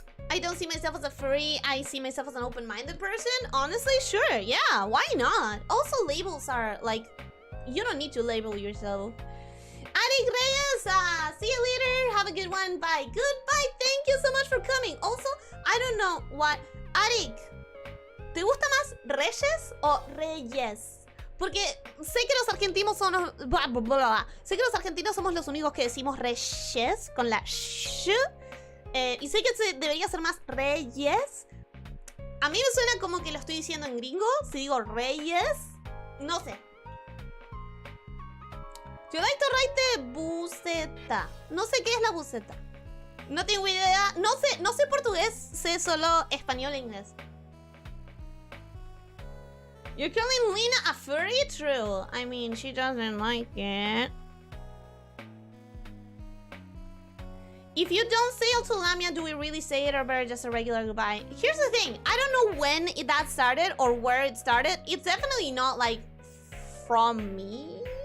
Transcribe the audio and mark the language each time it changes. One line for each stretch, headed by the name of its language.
English: I don't see myself as a furry. I see myself as an open-minded person. Honestly, sure. Yeah, why not? Also, labels are like... you don't need to label yourself. Arik Reyes, see you later. Have a good one. Bye. Goodbye. Thank you so much for coming. Also, I don't know what...
Spanish: Arik, ¿te gusta más Reyes o Reyes? Porque sé que los argentinos son los... Sé que los argentinos somos los únicos que decimos Reyes con la sh... y sé que debería ser más Reyes. A mí me suena como que lo estoy diciendo en gringo. Si digo Reyes, no sé.
English: Yo like to write buceta.
Spanish: No sé qué es la buceta. No tengo idea. No sé portugués. Sé solo español e inglés.
English: You're calling Lena a furry? True. I mean, she doesn't like it. If you don't say it to lamia, do we really say it or better just a regular goodbye? Here's the thing. I don't know when that started or where it started. It's definitely not like from me.